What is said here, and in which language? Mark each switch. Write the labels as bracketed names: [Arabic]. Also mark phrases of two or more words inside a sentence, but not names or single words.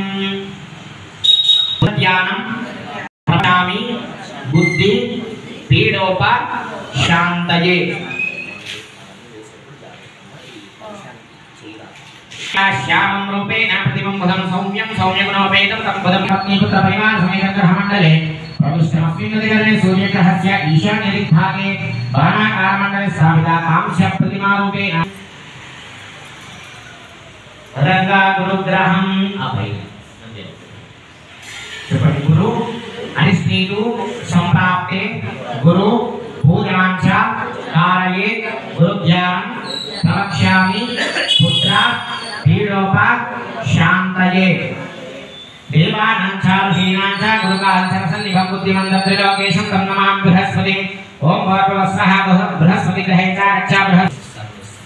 [Sanskrit] ధ్యానం ప్రణామి बुद्धि पीडोप शांतये श्यामं रूपेण प्रतिमं बुधं सौम्यं सौम्यगुणोपेतं तं बुधं पत्नीपुत्र परिवार समेत ग्रहमण्डले प्रविष्टमस्मिन् नदिकरणे सूर्यग्रहस्य ईशान्यदिग्भागे बाणाकारमण्डले स्थापिता कांस्य प्रतिमा रूपेण रंगा गुरुग्रहं अभय చెప్పండి గురు అరిష్టేతు సంప్రాప్తే గురు పూజాంచ కారయే గురుజ్ఞానం ప్రవక్ష్యామి పుత్ర పీడోప శాంతయే దేవానాం చ ఋషీణాం చ గురుకాంచరసన్నిభం బుద్ధిమంతం త్రిలోకేశం తం నమామి బృహస్పతిం ఓం భూర్భువస్వః బృహస్పతి గ్రహే చ గచ్చ బృహస్పతి